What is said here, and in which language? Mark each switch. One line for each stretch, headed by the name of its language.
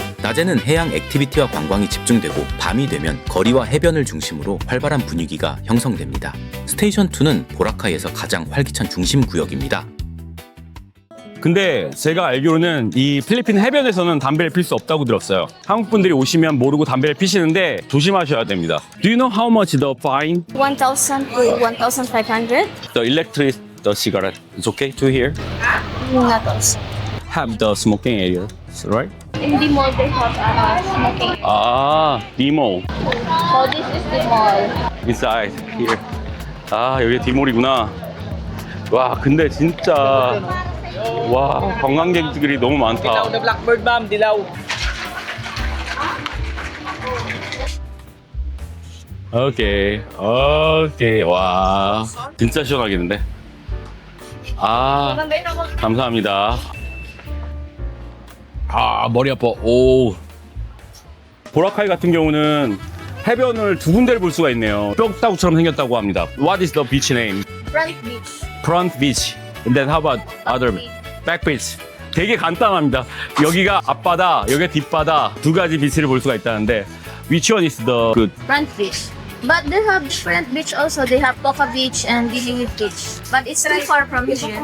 Korean: 낮에는 해양 액티비티와 관광이 집중되고 밤이 되면 거리와 해변을 중심으로 활발한 분위기가 형성됩니다. 스테이션 2는 보라카이에서 가장 활기찬 중심 구역입니다. 근데 제가 알기로는 이 필리핀 해변에서는 담배를 필 수 없다고 들었어요. 한국 분들이 오시면 모르고 담배를 피시는데 조심하셔야 됩니다.
English: Do you know how much the fine? 1,000 to 1,500? The electric, the cigarette. It's okay to hear? Not also. Have the smoking area, right? In the mall they have smoking.
Korean: 아, 디모.
English: So this is the mall. Inside here.
Korean: 아, 여기 디몰이구나. 와, 근데 진짜 와, 관광객들이 너무 많다.
Filipino: Dilaw na blackbird, ma'am. Dilaw.
Korean: 오케이. 오케이. 와, 진짜 시원하겠는데? 아, 감사합니다. 아, 머리 아파. 오. 보라카이 같은 경우는 해변을 두 군데를 볼 수가 있네요. 뼈다구처럼 생겼다고 합니다.
English: What is the beach name? Front beach. Front beach. And then how about other? Back beach.
Korean: 되게 간단합니다. 여기가 앞바다, 여기가 뒷바다 두 가지 비치를 볼 수가 있다는데
English: which one is the good? Front beach. But they have different beach also. They have Poca Beach and Diliwit Beach. But it's too far from here.